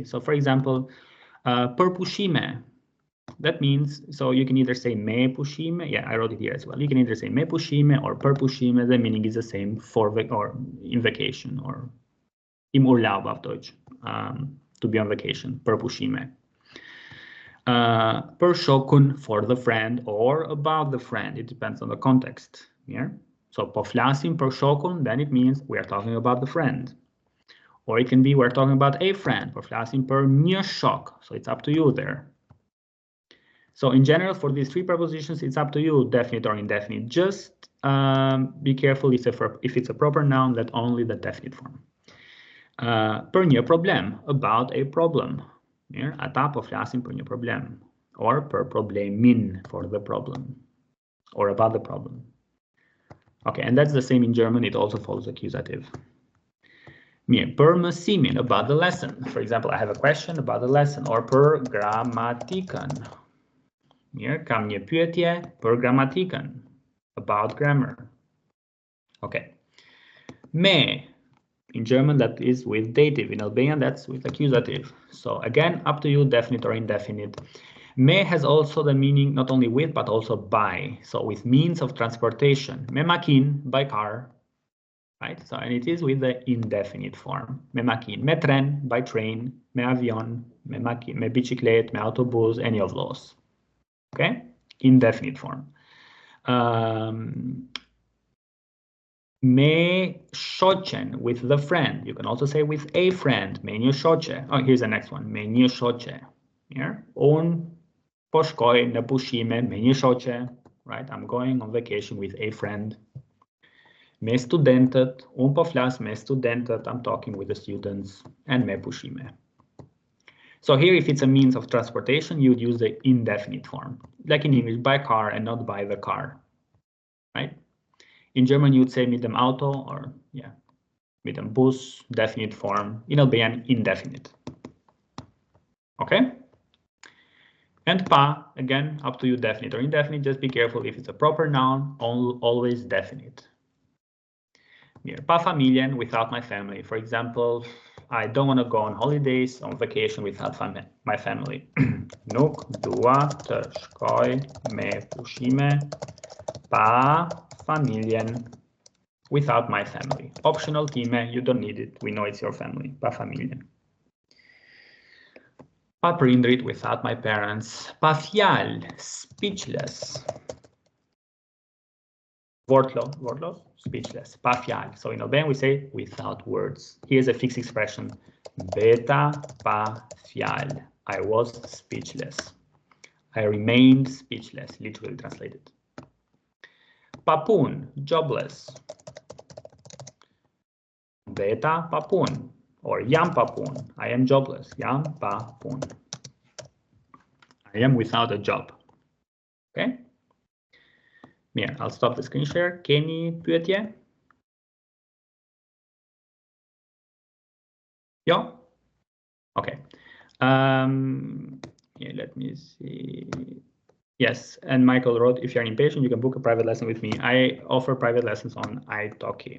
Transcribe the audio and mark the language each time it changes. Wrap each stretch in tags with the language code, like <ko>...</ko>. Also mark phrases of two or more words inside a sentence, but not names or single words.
<en>So for example,</en> <sq>per pushime,</sq> <en>that means, so you can either say</en> <sq>me pushime,</sq> <en>yeah, I wrote it here as well. You can either say</en> <sq>me pushime</sq> <en>or</en> <sq>per pushime,</sq> <en>the meaning is the same for or in vacation, or</en> <de>im Urlaub auf Deutsch,</de> <en>to be on vacation,</en> <sq>per pushime. Per shokun,</sq> <en>for the friend, or about the friend, it depends on the context, yeah? So</en> <sq>poflasim per shokun,</sq> <en>then it means we are talking about the friend. Or it can be we're talking about a friend,</en> <sq>poflasim per mir shok,</sq> <en>so it's up to you there. So in general, for these three prepositions, it's up to you, definite or indefinite. Just be careful if it's a proper noun, that only the definite form.</en> <sq>Për një problem,</sq> <en>about a problem.</en> <sq>Mirë, ata po flasin për një problem. Or për problemin,</sq> <en>for the problem. Or about the problem. Okay, and that's the same in German, it also follows accusative.</en> <sq>Mirë, për mësimin,</sq> <en>about the lesson. For example, I have a question about the lesson.</en> <sq>Or për gramatikën. Mirë, kam një pyetje për gramatikën.</sq> <en>About grammar. Okay. Me, in German, that is with dative. In Albanian, that's with accusative. So again, up to you, definite or indefinite. Me has also the meaning not only with, but also by. So with means of transportation.</en> <sq>Me makin,</sq> <en>by car. Right? So, and it is with the indefinite form.</en> <sq>Me makin, me tren,</sq> <en>by train.</en> <sq>Me avion, me makin, me biciclette, me autobus,</sq> <en>any of those. Okay? Indefinite form.</en> <sq>Me shochen,</sq> <en>with the friend. You can also say with a friend.</en> <sq>Me një shoqe.</sq> <en>Oh, here's the next one.</en> <sq>Me një shoqe. Here. Un po shkoj në pushime me një shoqe.</sq> <en>Right? I'm going on vacation with a friend.</en> <sq>Me studentët. Un po flas me studentët.</sq> <en>I'm talking with the students.</en> <sq>And me pushime.</sq> <en>So here, if it's a means of transportation, you would use the indefinite form. Like in English, by car and not by the car. Right? In German, you would say</en> <de>mit dem Auto,</de> <en>or yeah,</en> <de>mit dem Bus,</de> <en>definite form. In Albanian, indefinite. Okay? And pa, again, up to you, definite or indefinite. Just be careful if it's a proper noun, always definite. Here,</en> <sq>pa familjen,</sq> <en>without my family. For example, I don't want to go on holidays, on vacation without my family.</en> <sq>Nuk dua të shkoj me pushime pa familjen,</sq> <en>without my family. Optional time, you don't need it. We know it's your family.</en> <sq>Pa familjen. Pa prindrit,</sq> <en>without my parents.</en> <sq>Pa fjal,</sq> <en>speechless. Wordless, speechless.</en> <sq>Pa fjal.</sq> <en>So in Albanian we say without words. Here's a fixed expression.</en> <sq>Beta pa fjal.</sq> <en>I was speechless. I remained speechless, literally translated.</en> <sq>Papun, jobless. Beta papun, or jam papun.</sq> <en>I am jobless.</en> <sq>Jam papun.</sq> <en>I am without a job. Okay? Here, I'll stop the screen share.</en> <sq>Keni pyetje?</sq> <en>Yeah? Okay. Yeah, let me see. Yes, and Michael wrote, if you're impatient, you can book a private lesson with me. I offer private lessons on italki.</en>